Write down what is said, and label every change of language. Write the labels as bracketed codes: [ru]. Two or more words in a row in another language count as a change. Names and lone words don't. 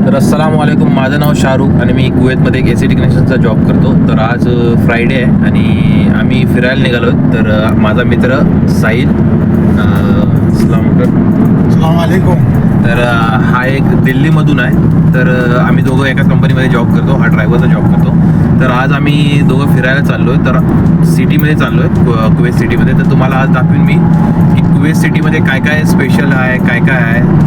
[ar] तर السلام عليكم. [mr] माझं नाव शाहरुख आणि मी कुवेतमध्ये एक AC टेक्निशियनचा जॉब करतो. तर आज फ्रायडे आहे आणि आम्ही फिरायला निघालो. तर माझा मित्र साहिल, [ar] السلام عليكم. [mr] तर हा एक दिल्लीमधून आहे. तर आम्ही दोघं एका कंपनीमध्ये जॉब करतो. हा ड्रायव्हरचा जॉब करतो. तर आज आम्ही दोघं फिरायला चाललो आहे. तर सिटीमध्ये चाललो आहे, कुवेत सिटीमध्ये. तर तुम्हाला आज दाखवीन मी की कुवेत सिटीमध्ये काय काय स्पेशल आहे, काय काय आहे.